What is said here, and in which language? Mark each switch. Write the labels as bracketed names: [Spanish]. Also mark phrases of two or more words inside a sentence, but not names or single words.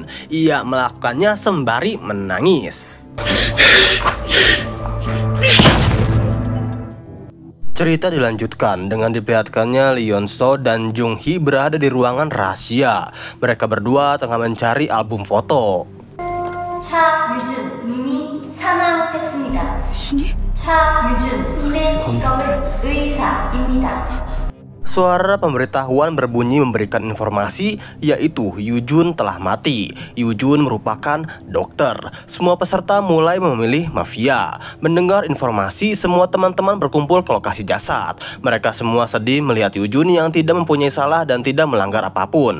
[Indonesian] Ia melakukannya sembari menangis. Cerita dilanjutkan dengan diperlihatkannya Lee So dan Jung Hee berada di ruangan rahasia. Mereka berdua tengah mencari album foto. [Korean] 차유준 님이 사망했습니다. 차유준 님의 직업은 의사입니다. [Indonesian] Suara pemberitahuan berbunyi memberikan informasi yaitu Yoo Jun telah mati. Yoo Jun merupakan dokter. Semua peserta mulai memilih mafia. Mendengar informasi, semua teman-teman berkumpul ke lokasi jasad. Mereka semua sedih melihat Yoo Jun yang tidak mempunyai salah dan tidak melanggar apapun.